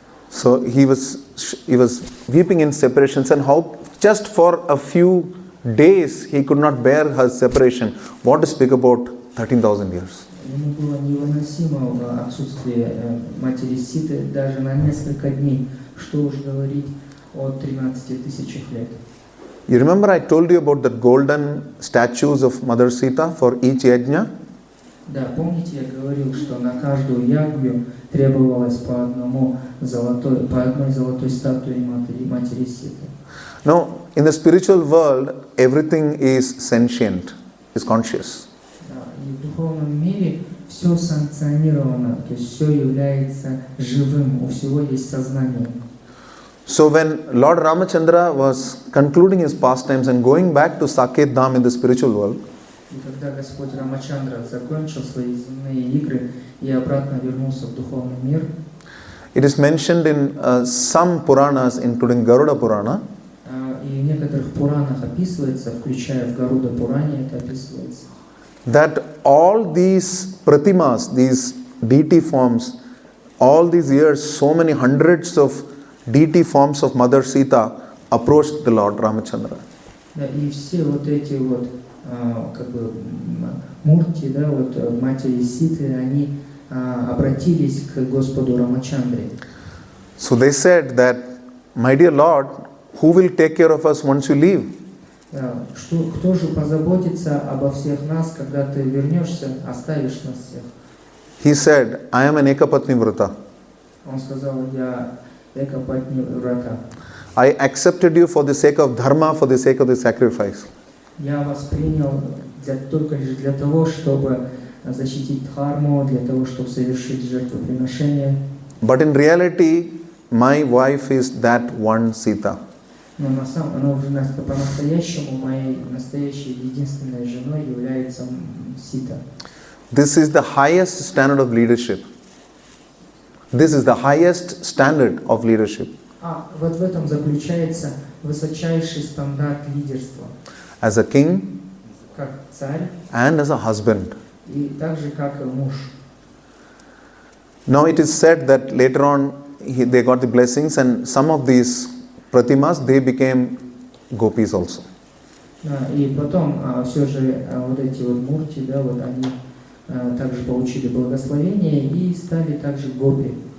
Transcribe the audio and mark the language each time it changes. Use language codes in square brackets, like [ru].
[en] So he was weeping in separations, and how just for a few days he could not bear her separation. What to speak about 13,000 years? [ru] Ему было невыносимо отсутствие матери Ситы даже на несколько дней. Что уж говорить о 13 тысячах лет. [en] You remember I told you about the golden statues of Mother Sita for each yajna? [ru] Да, помните, я говорил, что на каждую ягью требовалось по одной золотой статуе матери Ситы. [en] Now, in the spiritual world, everything is sentient, is conscious. [ru] И в духовном мире все санкционировано, то есть все является живым, у всего есть сознание. [en] So when Lord Ramachandra was concluding his pastimes and going back to Saket Dham in the spiritual world, [ru] И когда Господь Рамачандра закончил свои земные игры и обратно вернулся в духовный мир, [en] it is mentioned in some Puranas, including Garuda Purana, [ru] и в некоторых Пуранах описывается, включая в Гаруда Пуране это описывается, [en] that all these pratimas, these deity forms, all these years, so many hundreds of deity forms of Mother Sita approached the Lord Ramachandra. [ru] Да, и все вот эти вот как бы мурти, да, вот матери Ситы, они обратились к Господу Рамачандре. [en] So they said that, my dear Lord, who will take care of us once you leave? [ru] Кто же позаботится обо всех нас, когда ты вернешься, оставишь нас всех? [en] He said, I am an Ekapatni Vrata. [ru] Он сказал, я Экапатни Врата. [en] I accepted you for the sake of dharma, for the sake of the sacrifice. [ru] Я вас принял только лишь для того, чтобы защитить дхарму, для того, чтобы совершить жертвоприношение. [en] But in reality, my wife is that one Sita. [ru] Но по-настоящему моей настоящей единственной женой является Сита. [en] This is the highest standard of leadership. This is the highest standard of leadership. [ru] Вот в этом заключается высочайший стандарт лидерства. [en] As a king [ru] Как царь [en] and as a husband. [ru] и так же, как и муж. [en] Now it is said that later on they got the blessings, and some of these pratimas, they became gopis also. [ru] И потом все же вот эти вот мурти, да, вот они также получили благословение и стали также гопи.